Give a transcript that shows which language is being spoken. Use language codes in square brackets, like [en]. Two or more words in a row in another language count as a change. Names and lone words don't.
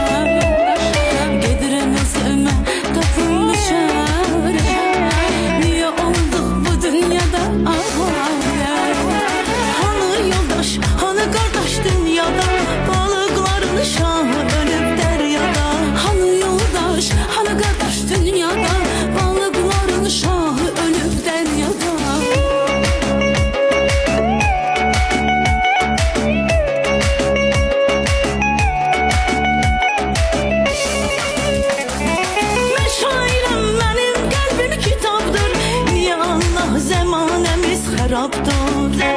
[az] Gedirəm özümə tapım çare, niyə oldum bu dünyada avare? Hanı yoldaş, hanı qardaş dünyada, balıqların şahı ölüb dəryada. Hanı yoldaş, hanı qardaş dünyada, balıqların şahı ölüb dəryada. [tr] Şairim benim kalbim kitaptır, niye Allah zamanemiz haraptır?